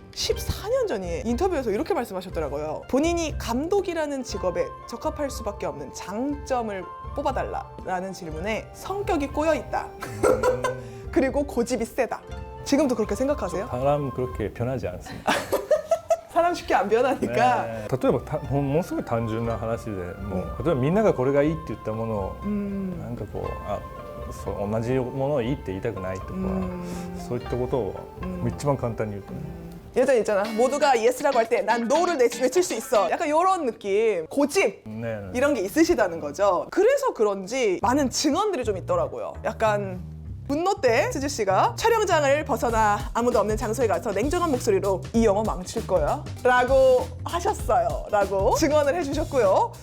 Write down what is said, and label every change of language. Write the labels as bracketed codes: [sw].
[ko] 14년 전에 인터뷰에서 이렇게 말씀하셨더라고요. 본인이 감독이라는 직업에 적합할 수밖에 없는 장점을 뽑아달라라는 질문에 성격이 꼬여있다. 그리고 고집이 세다. 지금도 그렇게 생각하세요? 사람 그렇게 변하지 않습니다. 사람 쉽게 안 변하니까. 네. [ja] 例えばものすごい単純な話でもう、例えばみんながこれがいいって言ったものを、なんかこうそう同じものをいいって言いたくないとか、そういったことを一番簡単に言うとね、 [ko] 예전 있잖아. 모두가 예스라고 할 때 난 노를 외칠 수 있어. 약간 이런 느낌. 고집. 네, 네. 이런 게 있으시다는 거죠. 그래서 그런지 많은 증언들이 좀 있더라고요. 약간 분노 때 쯔즈 씨가 촬영장을 벗어나 아무도 없는 장소에 가서 냉정한 목소리로 이 영화 망칠 거야 라고 하셨어요 라고 증언을 해주셨고요.